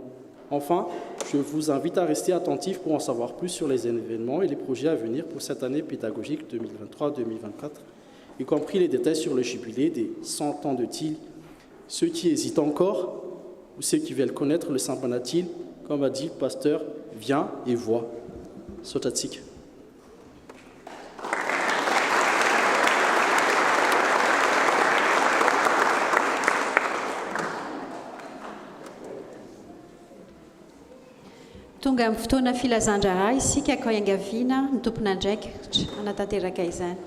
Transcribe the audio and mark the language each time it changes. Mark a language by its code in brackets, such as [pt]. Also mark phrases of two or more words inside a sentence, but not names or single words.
[fr] Enfin, je vous invite à rester attentifs pour en savoir plus sur les événements et les projets à venir pour cette année pédagogique 2023-2024, y compris les détails sur le jubilé des 100 ans de TIL. Ceux qui hésitent encore ou ceux qui veulent connaître le Saint TIL, comme a dit le pasteur, viens et vois. [mg] Sotatsik. Tonga amin'ny fotoana filazan-draharaha isika ka iangaviana ny tompona andraikitra anatanteraka izany.